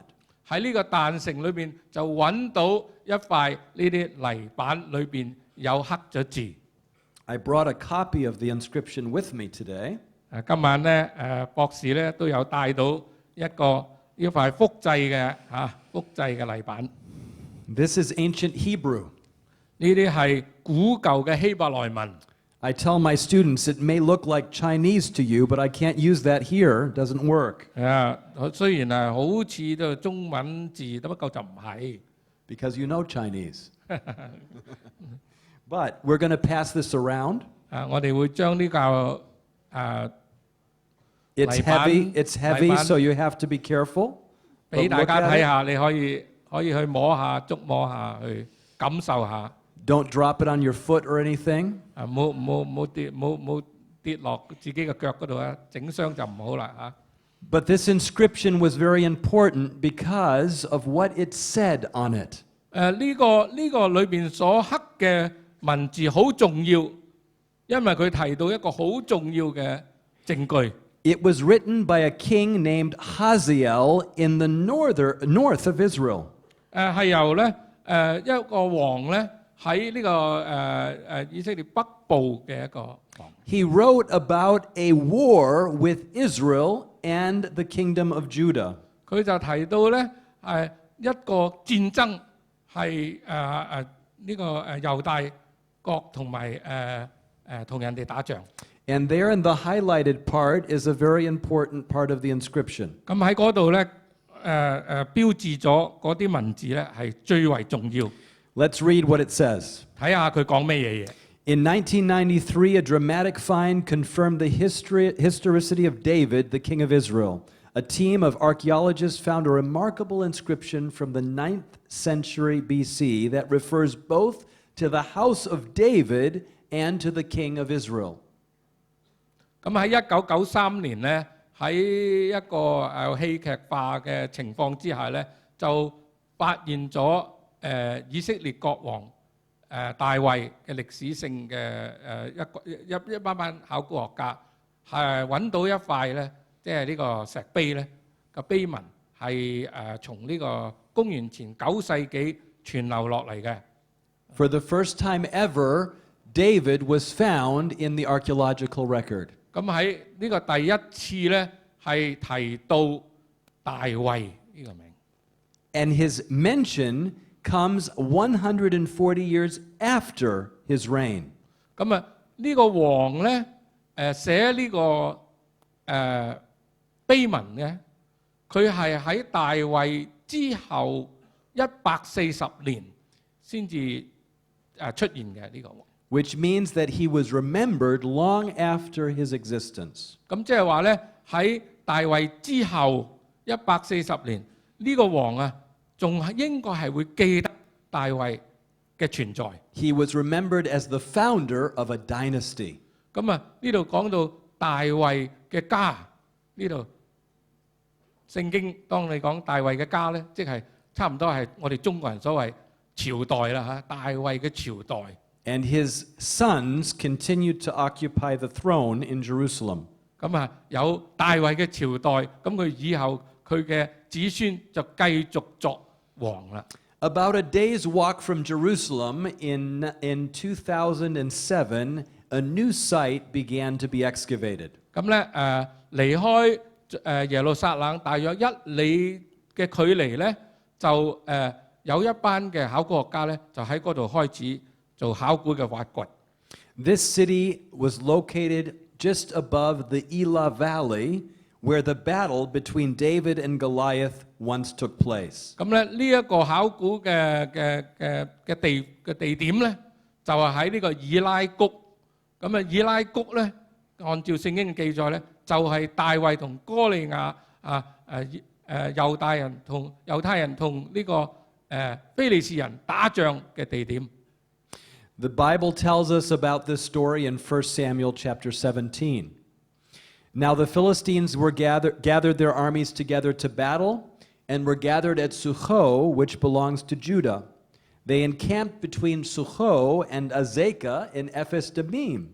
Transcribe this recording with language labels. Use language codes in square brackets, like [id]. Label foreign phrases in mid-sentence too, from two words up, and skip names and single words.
[yue] 喺呢個但城裏邊就揾到一塊呢啲泥板，裏邊有刻咗字。 [en] I brought a copy of the inscription with me today. [yue] 今晚咧博士咧都有帶到一個呢塊複製嘅複製嘅泥板。 [en] This is ancient Hebrew. [yue] 呢啲係古舊嘅希伯來文。 [en] I tell my students it may look like Chinese to you, but I can't use that here. It doesn't work. [yue] 雖然係好似都係中文字，不過就唔係。 [en] Because you know Chinese. But we're going to pass this around. [yue] 我哋會將呢個 [en] It's [yue] 泥板 [en] heavy. It's heavy, [yue] 泥板 [en] so you have to be careful. [yue] 俾 [en] But [yue] 大 [en] look [yue] 家 [en] at [yue] 睇 [en] it. [yue] 下，你可以去摸下、觸摸下，去感受下。 [en] Don't drop it on your foot or anything. [yue] 冇跌落自己嘅腳嗰度啊！整傷就唔好啦。 [en] But this inscription was very important because of what it said on it. [yue] 呢個裏邊所刻嘅文字好重要，因為佢提到一個好重要嘅證據。 [en] It was written by a king named Hazael in the north of Israel. [yue] 係由咧一個王咧喺呢個以色列北部嘅一個王。 [en] He wrote about a war with Israel and the kingdom of Judah. [yue] 佢就提到咧一個戰爭係呢個猶大國同埋同人哋打仗。 [en] And there in the highlighted part is a very important part of the inscription. [yue] 咁喺嗰度咧標誌咗嗰啲文字咧係最為重要。 [en] Let's read what it says. [yue] 睇下佢講咩嘢嘢。 [en] In 1993, a dramatic find confirmed the historicity of David, the king of Israel. A team of archaeologists found a remarkable inscription from the 9th century BC that refers both to the house of David and to the king of Israel. [yue] 咁喺1993年咧，喺一個戲劇化嘅情況之下咧，就發現咗以色列國王大衛嘅歷史性嘅一班考古學家係揾到一塊咧，即係呢個石碑咧個碑文係從呢個公元前9世紀傳流落嚟嘅。 [en] For the first time ever, David was found in the archaeological record. [yue] 咁喺呢個第一次咧係提到大衛呢個名。 [en] And his mention comes 140 years after his reign. [yue] 咁呢個王咧寫呢個碑文咧，佢係喺大衛之後140年先至出現嘅呢個王。 [en] Which means that he was remembered long after his existence. [yue] 咁即係話咧喺大衛之後140年，呢個王仲應該係會記得大衛嘅存在。 [en] He was remembered as the founder of a dynasty. [yue] 咁呢度講到大衛嘅家，呢度聖經當你講大衛嘅家咧，即係差唔多係我哋中國人所謂朝代啦嚇，大衛嘅朝代。 [en] And his sons continued to occupy the throne in Jerusalem. [yue] 咁有大衛嘅朝代，咁佢以後佢嘅子孫就繼續作王啦。 [en] About a day's walk from Jerusalem in 2007, a new site began to be excavated. [yue] 咁咧離開耶路撒冷大約1里嘅距離咧，就有一班嘅考古學家咧，就喺嗰度開始做考古嘅挖掘。 [en] This city was located just above the Elah Valley, where the battle between David and Goliath once took place. [yue] 咁咧呢一個考古嘅地點咧，就係喺呢個以拉谷。咁以拉谷咧，按照聖經嘅記載咧，就係大衛同哥利亞猶太人同呢個非利士人打仗嘅地點。 [en] The Bible tells us about this story in 1 Samuel chapter 17. Now the Philistines were gathered their armies together to battle and were gathered at Succoth, which belongs to Judah. They encamped between Succoth and Azekah in Ephes-Dammim.